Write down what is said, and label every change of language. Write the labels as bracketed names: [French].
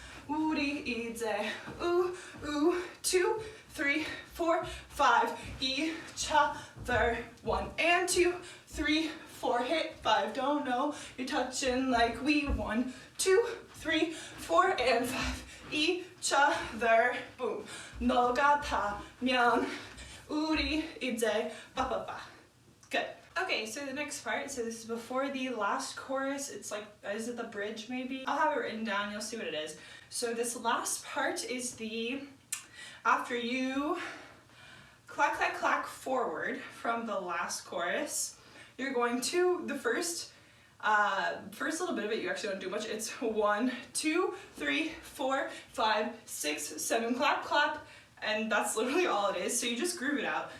[English] 우리 이제 ooh, ooh, 2, 3, 4, 5, each other, 1 and 2, 3, 4, hit 5, don't know, you're touching like we 1, 2, 3, 4, and 5, each other, boom. [Korean] 너 같으면 우리 이제 빠빠빠. [English] Good. Okay, so the next part, so this is before the last chorus, it's like, is it the bridge maybe? I'll have it written down, you'll see what it is. So this last part is the, after you clack, clack, clack forward from the last chorus, you're going to, the first little bit of it, you actually don't do much, it's 1, 2, 3, 4, 5, 6, 7, clap, clap, and that's literally all it is, so you just groove it out.